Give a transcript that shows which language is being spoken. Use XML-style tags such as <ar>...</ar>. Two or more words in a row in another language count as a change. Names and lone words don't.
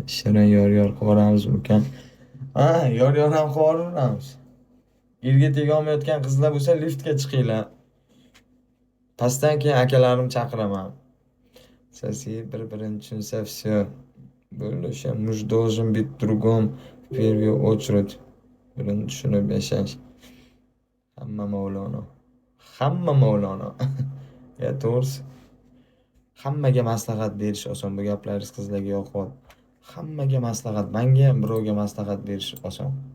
<uz>Shirin yor-yor qilib yuboramiz, ulkan. Ha, yor-yor ham qilib yuboramiz. Erga tegolmayotgan qizlar bo'lsa, liftga chiqinglar. Pastdan keyin akalarim chaqiraman. Asosiy bir-birini tushunsa, всё. Bo'ldi, o'sha</uz> <ru>муж должен быть другом в первую очередь.</ru> <uz>Birini tushunib yashash. Hamma Mavlono. Hamma Mavlono. Ya, to'g'risi. Hammaga maslahat berish oson. Bu gaplaringiz qizlarga yoqyapti. Hammaga maslahat, menga ham birovga maslahat berish oson.</uz>